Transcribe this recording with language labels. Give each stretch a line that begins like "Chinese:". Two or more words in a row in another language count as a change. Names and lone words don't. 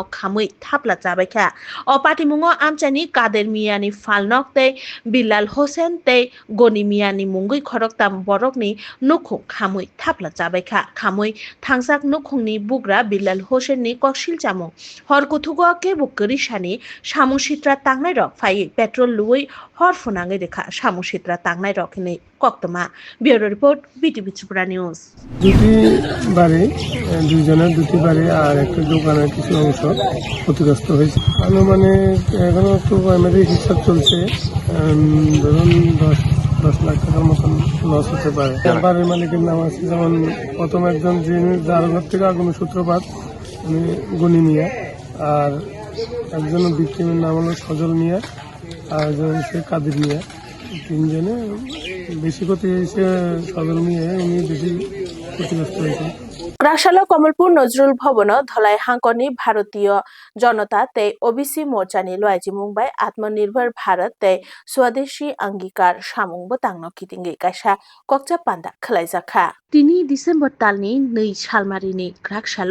Kok Borok: khamui thapla chabaikha o patimungo amchani kader miyani phalnok tei bilal hosen tei goni miyani mungui khoroktam borokni nukhung khamui thapla chabaikha khamui thangjak nukhungni bugra bilal hosenni koksil chamung horkuthugo kebuk grisani samung sitra tangnai rok phai petrol lui hor funangai rekha samung sitra tangnai rok ni koktoma
English: bureau report
Kok Borok: BTV Tripura News
Bangla: দুটি বাড়ি দুইজনের দুটি বাড়ি আর একটা দোকানের কিছু অংশ ক্ষতিগ্রস্ত হয়েছে আনুমানিক এখনো একটু প্রাইমারি হিসাব চলছে ধরুন 10 লাখ টাকার মতন লস হতে পারে বাড়ির মালিকের নাম আছে যেমন প্রথম একজন যিনি যার ঘর থেকে আগুনের সূত্রপাত উনি গনি মিয়া আর একজন ভিক্টিমের নাম হলো সজল মিয়া আর একজন হচ্ছে কাদের মিয়া তিনজনে বেশি ক্ষতি হয়েছে সজল মিয়া উনি বেশি ক্ষতিগ্রস্ত হয়েছে
Kok Borok: Rakshalo Kamalpur Nazrul Bhavan Dhalai Hankoni Bharatiya Janata tei OBC Morchani Loaji Mumbai Atmanirbhar Bharat tei Swadeshi Angikar Samung Botangno Kitingi Kaisa Kokcha Panda Khlaijakha Tini December talni 2 salmarini Rakshalo